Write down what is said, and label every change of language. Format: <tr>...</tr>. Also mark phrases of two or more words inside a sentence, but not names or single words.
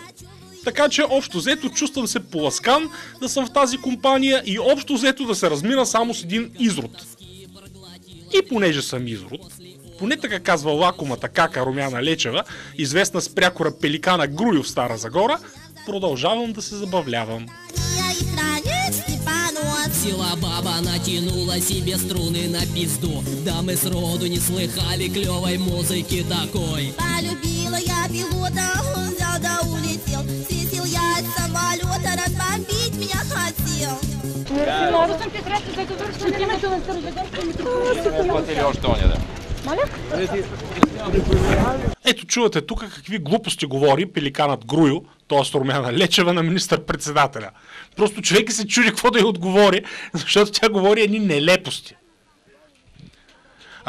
<bg>Така че общо взето чувствам се поласкан да съм в тази компания и общо взето да се размина само с един изрод. И понеже съм изрод, поне така казва лакомата кака Румяна Лечева, известна с прякора пеликана Груйо в Стара Загора, продължавам да се забавлявам.</bg> <ru>Сила баба натянула себе струны на пизду. Да мы сроду не слыхали клевой музыки такой. Полюбила я пилота, он взял да улетел. Свистел я от самолета, разбомбить меня хотел.</ru> <bg>Ето чувате тук какви глупости говори пеликанът Груйо, т.е. Румяна Лечева, на министър-председателя. Просто човек се чуди какво да й отговори, защото тя говори едни нелепости.</bg>